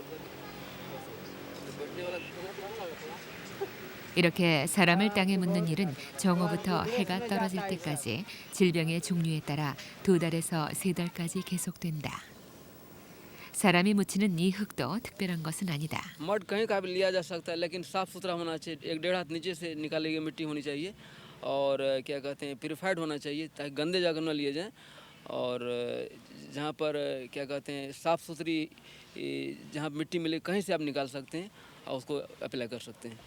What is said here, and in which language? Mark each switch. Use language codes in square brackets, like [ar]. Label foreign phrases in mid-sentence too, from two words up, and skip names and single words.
[ko] 이렇게 사람을 땅에 묻는 일은 정오부터 해가 떨어질 때까지 질병의 종류에 따라 2달에서 3달까지 계속된다. 사람이 묻히는 이 흙도 특별한 것은 아니다. [hi] मड कहीं का भी लिया जा सकता है, लेकिन साफ सुथरा होना चाहिए। 1-1.5 हाथ नीचे से निकाली गई मिट्टी होनी चाहिए और क्या कहते हैं प्यूरिफाइड होना चाहिए ताकि गंदे जगह न लिए जाएं। और जहाँ पर क्या कहते हैं साफ़ सुथरी जहाँ मिट्टी मिले कहीं से आप निकाल सकते हैं और उसको अप्लाई कर सकते हैं।